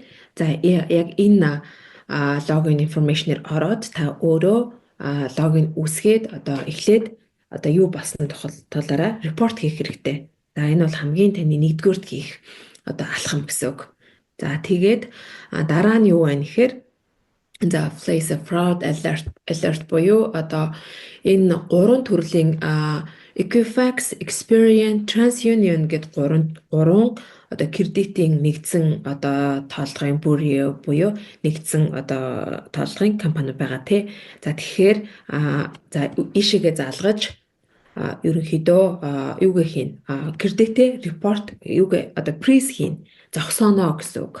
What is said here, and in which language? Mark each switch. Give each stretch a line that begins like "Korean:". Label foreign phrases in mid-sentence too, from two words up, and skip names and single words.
Mongolian: За яг энэ
English: login information
Mongolian: ороод та өөрөө логин үүсгээд одоо эхлээд одоо юу болсон тохиолдолд репорт хийх хэрэгтэй. За энэ бол хамгийн таны нэгдүгээрт хийх одоо алхам гэсэн үг. За тэгээд дараа нь юу вэ гэхээр за
English: place a fraud alert
Mongolian: буюу одоо энэ гурван төрлийн Equifax, Experian, TransUnion гэд гурван одоо кредитийн нэгдсэн одоо тоолгын бүр буюу нэгдсэн одоо тоолгын компани байгаа тий. За тэгэхээр за ишигээ залгаж ерөнхийдөө юугээ хийн
English: credit report
Mongolian: юугээ одоо приз хийн зогсооно гэсэн үг.